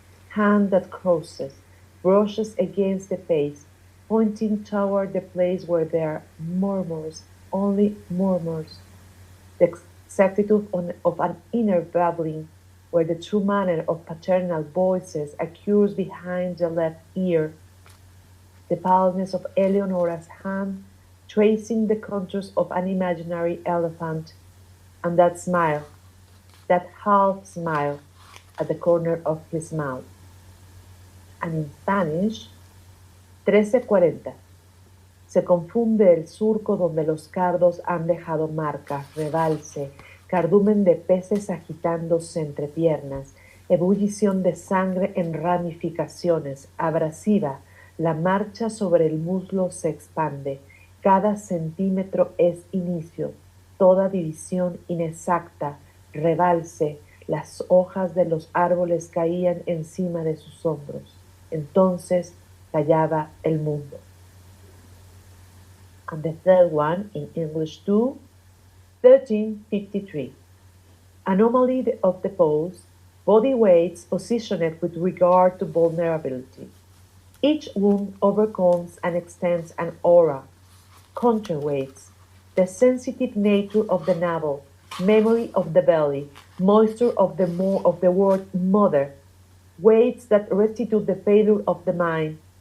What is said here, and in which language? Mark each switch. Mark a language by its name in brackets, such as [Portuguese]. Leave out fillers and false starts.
[English] hand that crosses, brushes against the face, pointing toward the place where there are murmurs, only murmurs, the exactitude of an inner babbling, where the true manner of paternal voices occurs behind the left ear, the paleness of Eleonora's hand, tracing the contours of an imaginary elephant, and that smile, that half smile at the corner of his mouth. And in Spanish, 13:40. [Spanish] Se confunde el surco donde los cardos han dejado marcas, rebalse, cardumen de peces agitándose entre piernas, ebullición de sangre en ramificaciones, abrasiva, la marcha sobre el muslo se expande, cada centímetro es inicio, toda división inexacta, rebalse, las hojas de los árboles caían encima de sus hombros. Entonces callaba el mundo. [English] And the third one, in English too, 13:53. Anomaly of the pose, body weights positioned with regard to vulnerability. Each wound overcomes and extends an aura, counterweights, the sensitive nature of the navel, memory of the belly, moisture of the word mother, weights that restitute the failure of the mind.